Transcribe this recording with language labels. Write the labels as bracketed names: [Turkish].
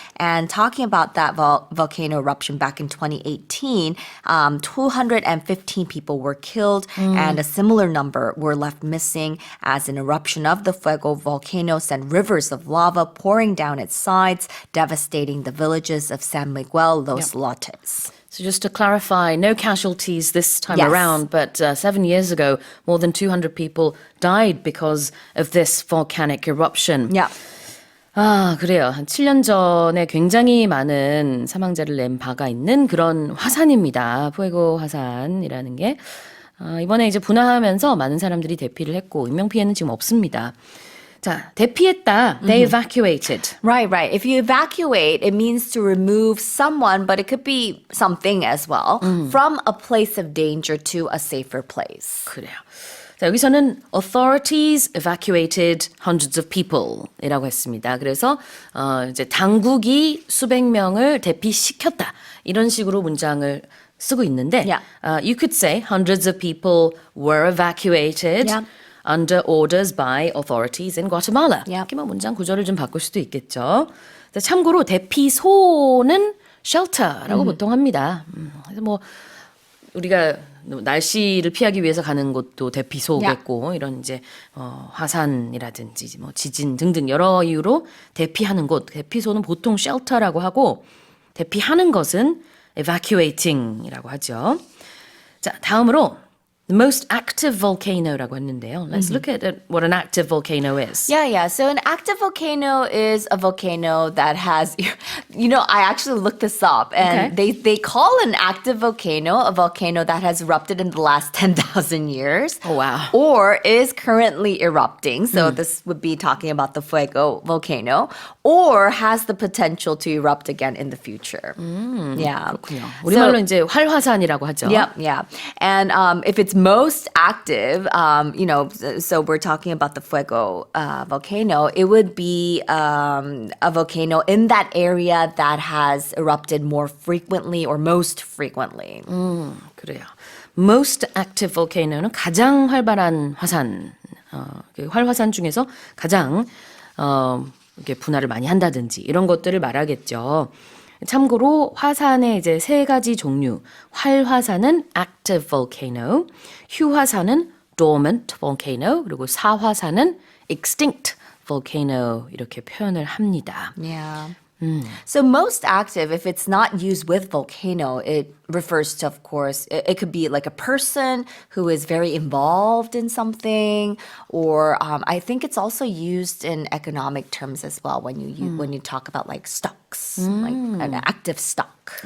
[English] And talking about that volcano eruption back in 2018, 215 people were killed and a similar number were left missing as an eruption of the Fuego volcano sent rivers of lava pouring down its sides, devastating the villages of San Miguel, Los Lotes. So just to clarify, no casualties this time Yes. around, but 7 years ago, more than 200 people died because of this volcanic eruption. Yeah. [Korean] 아, 그래요. 한 7년 전에 굉장히 많은 사망자를 낸 바가 있는 그런 화산입니다. 푸에고 화산이라는 게. 이번에 이제 분화하면서 많은 사람들이 대피를 했고, 인명피해는 지금 없습니다. 자, 대피했다. [English] They evacuated. Right, right. If you evacuate, it means to remove someone, but it could be something as well, from a place of danger to a safer place. [Korean] 그래요. 자, 여기서는 [English] authorities evacuated hundreds of people [Korean] 이라고 했습니다. 그래서 이제 당국이 수백 명을 대피시켰다. 이런 식으로 문장을 쓰고 있는데 [English] Yeah. You could say hundreds of people were evacuated Yeah. under orders by authorities in Guatemala. Yeah. [Korean] 이렇게 뭐 문장 구조를 좀 바꿀 수도 있겠죠. 자, 참고로 대피소는 shelter라고 보통 합니다. 그래서 뭐 우리가 날씨를 피하기 위해서 가는 곳도 대피소겠고 이런 이제 화산이라든지 뭐 지진 등등 여러 이유로 대피하는 곳 대피소는 보통 shelter라고 하고 대피하는 것은 evacuating이라고 하죠. 자, 다음으로 [English] the most active volcano [Korean] 라고 했는데요. [English] Let's look at what an active volcano is. Yeah, yeah. So an active volcano is a volcano that has, I actually looked this up and they call an active volcano a volcano that has erupted in the last 10,000 years. Oh, wow. Or is currently erupting. So this would be talking about the Fuego volcano. Or has the potential to erupt again in the future. Yeah. [Korean] 그렇군요. 우리말로 이제 활화산이라고 하죠. [English] Yep, yeah. And if it's most active, so we're talking about the Fuego volcano, it would be a volcano in that area that has erupted more frequently or most frequently. [Korean] 그래요. Most active volcano는 가장 활발한 화산, 그 활화산 중에서 가장 이렇게 분화를 많이 한다든지 이런 것들을 말하겠죠. 참고로 화산의 이제 세 가지 종류, 활화산은 active volcano, 휴화산은 dormant volcano, 그리고 사화산은 extinct volcano 이렇게 표현을 합니다. [English] Yeah. So most active, if it's not used with volcano, it refers to, of course, it could be like a person who is very involved in something, or I think it's also used in economic terms as well when you talk about like stocks, like an active stock.